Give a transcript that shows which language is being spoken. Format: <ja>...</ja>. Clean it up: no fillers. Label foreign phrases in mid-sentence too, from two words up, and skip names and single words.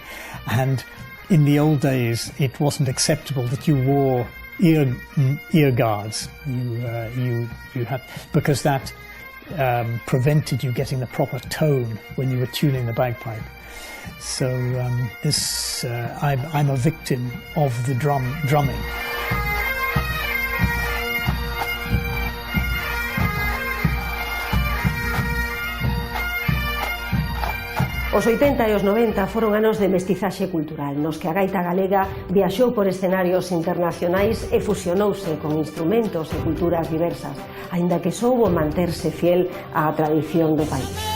<en>And in the old days, it wasn't acceptable that you wore ear guards. You had, because that prevented you getting the proper tone when you were tuning the bagpipe. So I'm a victim of the drumming.</en> <gl>Os 80 e os 90 foron anos de mestizaxe cultural, nos que a gaita galega viaxou por escenarios internacionais e fusionouse con instrumentos e culturas diversas, aínda que soubo manterse fiel á tradición do país.</gl>